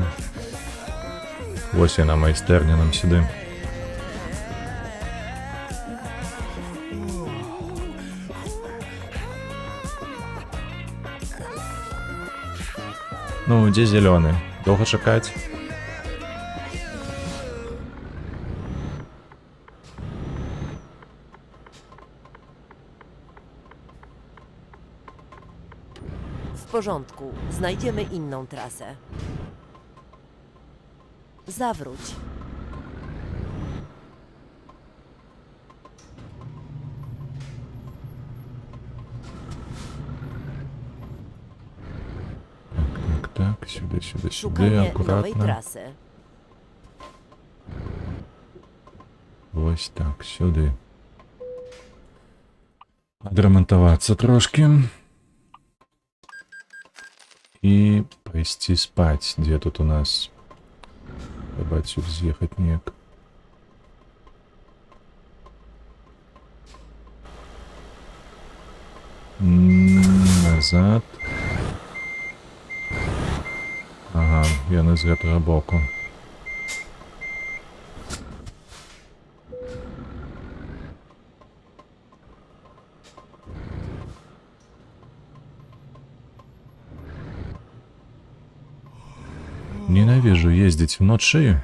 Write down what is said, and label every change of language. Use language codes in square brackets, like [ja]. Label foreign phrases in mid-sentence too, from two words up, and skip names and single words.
[be] Ось яна, майстэрня нам сюды. Ну, дзе зялёны? Доўга чакаць? [pl] W porządku, znajdziemy inną trasę. Zawróć. [uk] Tak, сюди, [pl] Szukamy nowej [uk] акуратно. [pl] trasy. [uk] Ось так, сюди. [be] Адрамантавацца трошки. [ru] И пойти спать. Где тут у нас? Треба отсюда съехать неяк. Назад. [be] Ага, яны з гэтага боку. Ненавіжу ездзіць вночы.